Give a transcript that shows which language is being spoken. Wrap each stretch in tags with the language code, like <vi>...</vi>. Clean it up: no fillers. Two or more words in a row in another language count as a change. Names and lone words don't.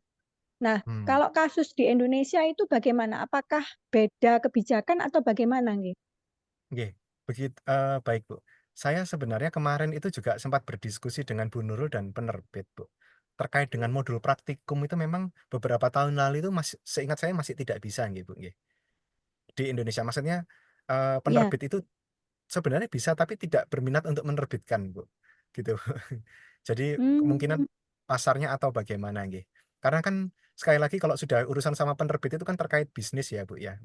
<id>Nah, kalau kasus di Indonesia itu bagaimana? Apakah beda kebijakan atau bagaimana nggih? Nggih, baik Bu. Saya sebenarnya kemarin itu juga sempat berdiskusi dengan Bu Nurul dan penerbit, Bu. Terkait dengan modul praktikum itu memang beberapa tahun lalu itu seingat saya masih tidak bisa nggih, Bu, nggih. Di Indonesia maksudnya penerbit itu sebenarnya bisa tapi tidak berminat untuk menerbitkan, Bu. Gitu. Jadi kemungkinan pasarnya atau bagaimana nggih. Karena kan sekali lagi kalau sudah urusan sama penerbit itu kan terkait bisnis ya, Bu ya.</id>